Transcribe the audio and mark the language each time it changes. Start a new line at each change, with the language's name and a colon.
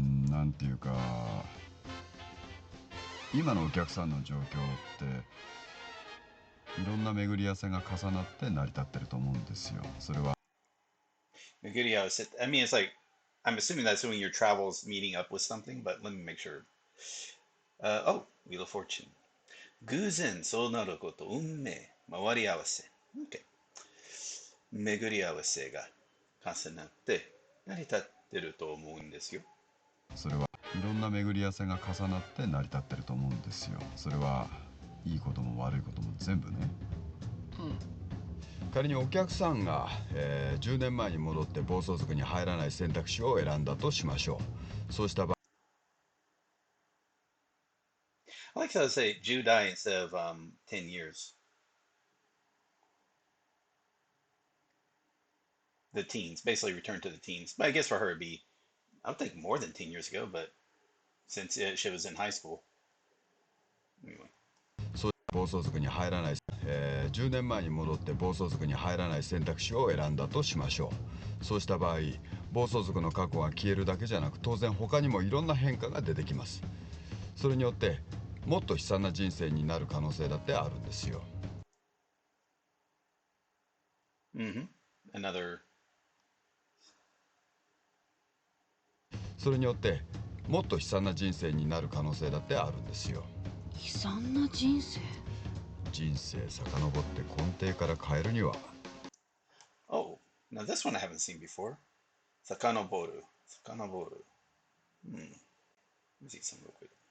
Japanese: なんていうか、今のお客さんの状況っていろんな巡り合わせが重なって成り立ってると思うんですよ。それは
English: I mean, it's like, I'm assuming that's when your travels meeting up with something, but let me make sure. Oh, Wheel of Fortune.
Japanese: 偶然そうなること、運命、回り合わせ。
English: Okay.
Japanese: 巡り合わせが重なって成り立ってると思うんですよ。それはいろんな巡り合わせが重なって成り立ってると思うんですよ。それはいいことも悪いことも全部ね。仮にお客さんが、10年前に戻って暴走族に入らない選択肢を選んだとしましょう。そうした場合、
English: I like how they say Judai instead of 10 years. The teens, basically return to the teens. But I guess for her it'd be, I would think more than 10 years ago, but since she was in high school. Anyway.
Japanese: そう暴走族に入らない、10年前に戻って暴走族に入らない選択肢を選んだとしましょう。そうした場合、暴走族の過去が消えるだけじゃなく、当然他にもいろんな変化が出てきます。それによってもっと悲惨な人生になる可能性だってあるんですよ。
English: Another.
Japanese: それによってもっと悲惨な人生になる可能性だってあるんですよ。悲惨な人生？人生遡って根底から変えるには。
English: Oh, now this one I haven't seen before. Sakanoboru. Sakanoboru. Let me see some real quick.